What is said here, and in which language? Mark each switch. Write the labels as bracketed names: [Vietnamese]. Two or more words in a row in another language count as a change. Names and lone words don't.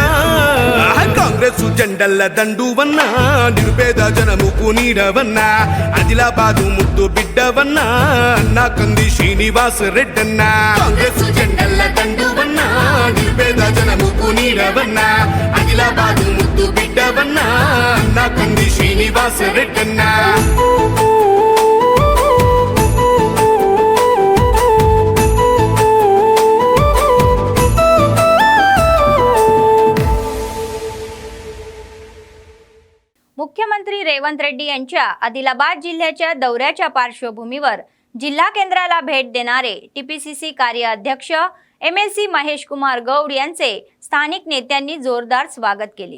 [Telugu] కాంగ్రెస్ జెండల్ల దండువన్నా నిరుపేద జనముకు నీడవన్నా ఆదిలాబాదు ముద్దు బిడ్డవన్నా అన్నా కంది శ్రీనివాస్ రెడ్డన్నా. కాంగ్రెస్ జెండల్ల దండువన్నా నిరుపేద జనముకు నీడవన్నా ఆదిలాబాదు ముద్దు బిడ్డవన్నా అన్నా కంది శ్రీనివాస్ రెడ్డన్నా. [Marathi] मुख्यमंत्री रेवंत रेड्डी यांच्या आदिलाबाद जिल्ह्याच्या दौऱ्याच्या पार्श्वभूमीवर जिल्हा केंद्राला भेट देणारे TPCC कार्य अध्यक्ष MLC महेश कुमार गौड यांचे स्थानिक नेत्यांनी जोरदार स्वागत केले.